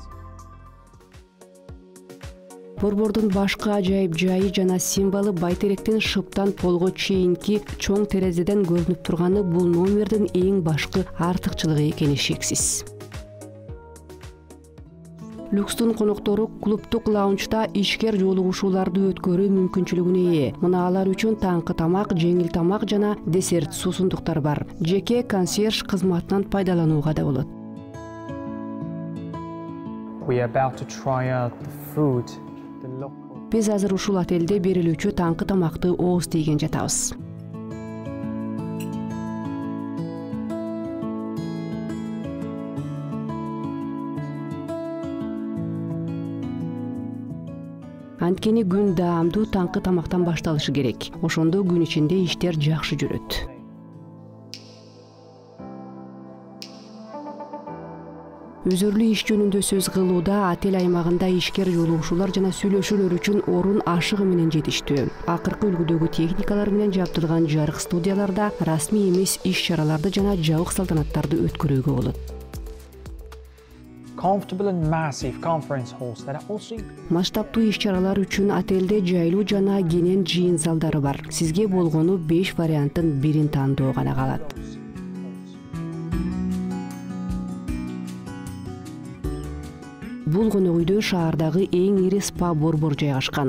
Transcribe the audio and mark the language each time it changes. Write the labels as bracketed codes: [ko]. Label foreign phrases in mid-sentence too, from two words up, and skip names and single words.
[ky] Борбордун башкы ажайып жайы жана символу байтеректен шыптан полго чейинки чоң терезеден көрүнүп турганы бул номердин эң башкы артыкчылыгы экени шексиз. Люкстун коноктору клубтук лаунчта ишкер жолугушууларды өткөрүү мүмкүнчүлүгүнө ээ. Мына алар үчүн таңкы тамак, жеңил тамак жана десерт суусундуктар бар. Жеке консьерж кызматынан пайдаланууга да болот. [en] We are about to try out the food, the local. [ky] Биз азыр ушул отелде берилүүчү таңкы тамакты ооз тийген жатабыз. Анткени күн даамдуу таңкы тамактан башталышы керек. Ошондо күн ичинде иштер жакшы жүрөт. Өзөрлүү иш жөнүндө сөз кылууда отель аймагында ишкер жолугушуулар жана сүйлөшүүлөр үчүн орун ашыгы менен жетиштүү. Акыркы үлгүдөгү техникалар менен жабдылган жарык студияларда расмий эмес иш-чараларды жана жабык салтанаттарды өткөрүүгө болот. [en] Comfortable and massive conference halls that are also. [ky] Масштабтуу иш-чаралар үчүн отелде жайлуу жана кенен жыйын залдары бар. Сизге болгону 5 варианттын бирин тандоо гана калат. Бул конок үйдө шаардагы эң ири спа борбор жайгашкан.